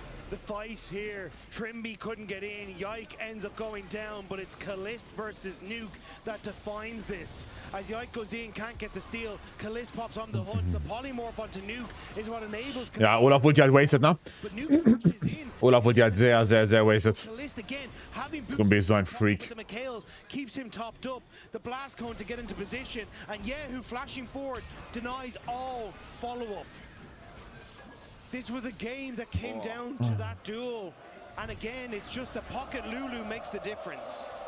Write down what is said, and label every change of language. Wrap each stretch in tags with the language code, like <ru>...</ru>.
<en>The fight here, Trimby couldn't get in, Yike ends up going down, but it's Kalist versus Nuke that defines this. As Yike goes in, can't get the steal, Kalist pops on the hunt, the polymorph onto Nuke is what enables Kalist.</en> <de>Ja, Olaf wurde die halt wasted, ne? Olaf wurde die halt sehr, sehr, sehr wasted.</de> <en>Kalist again, having</en> <de>Zumbi ist so ein Freak.</de> <en>the McHales keeps him topped up, the blast cone to get into position, and Yehu flashing forward denies all follow-up. This was a game that came down to that duel. And again, it's just the pocket Lulu makes the difference.</en>